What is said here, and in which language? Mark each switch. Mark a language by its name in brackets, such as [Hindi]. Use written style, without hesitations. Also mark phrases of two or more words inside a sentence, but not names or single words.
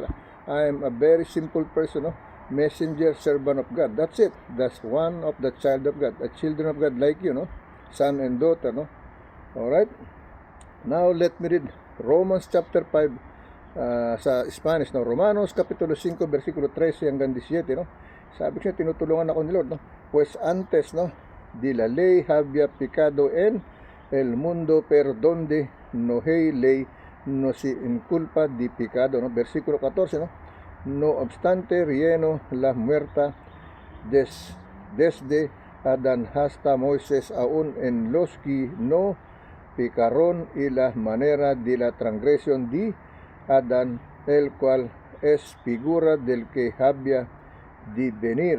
[English] I am a very simple person, no? Messenger, servant of God. That's it. That's one of the child of God, the children of God like you, no? Son and daughter, no? Alright? Now, let me read Romans chapter 5 sa Spanish, no? [Filipino] Romanos Kapitulo 5, versikulo 13 hanggang 17, no? Sabi ko siya, tinutulungan ako ni Lord, no? [Spanish] Pues antes, no, de la ley había pecado en el mundo, pero donde no hay ley, no se inculpa de pecado, no? [Filipino] Versikulo 14, no? [Spanish] No obstante, rieno la muerta desde Adán hasta Moisés, aún en los que no pecaron, y la manera de la transgresión de Adán, el cual es figura del que había de venir.